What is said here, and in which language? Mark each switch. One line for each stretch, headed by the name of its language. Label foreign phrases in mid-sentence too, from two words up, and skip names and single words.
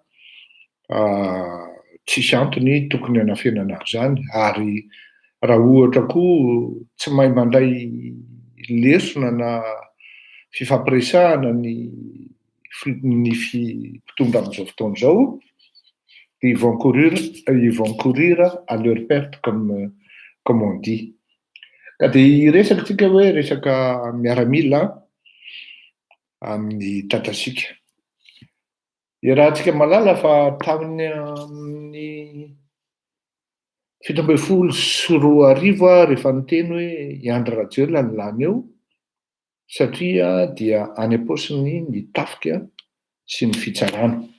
Malagasy: tsisy antony tokony hanafenana zany ary raha ohatra koa tsy mahay mandray lesona na fifampiresahana ny mpitondra amin'izao fotoana izao,
French: ils vont courir à leur perte comme on dit.
Malagasy: Ka dia resaka tsika hoe resaka miaramila amin'ny tatasika. Raha tsika malala fa tamin'ny 17 rehefa niteny hoe i Andry Rajoelina ny lany eo satria dia any am-paosiny ny tafika sy ny fitsarana.